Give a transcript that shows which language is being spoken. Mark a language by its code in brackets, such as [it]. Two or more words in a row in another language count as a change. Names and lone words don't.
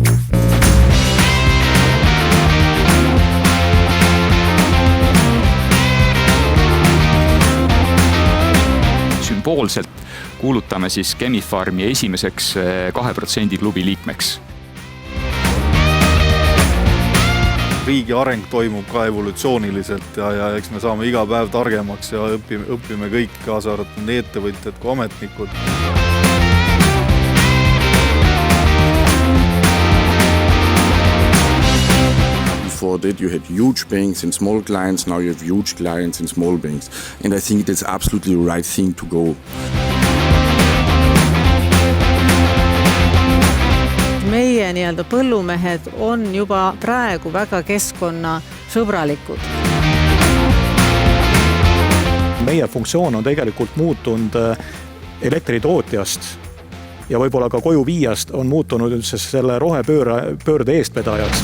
[et] Sümboolselt kuulutame siis Chemi-Pharmi esimeseks 2% klubi liikmeks. Riigi areng toimub ka evolutsiooniliselt ja eks me saame iga päev targemaks ja õpime kõik, kaasa arvatud nii ettevõtjad kui ametnikud. [en] Before that you had huge banks and small clients, now you have huge clients and small banks. And I think that's absolutely the right thing to go. [et] Meie nii-öelda põllumehed on juba praegu väga keskkonnasõbralikud. Meie funktsioon on tegelikult muutunud elektritootjast ja võib-olla ka koju viiast on muutunud üldse selle rohepöörde eestvedajaks.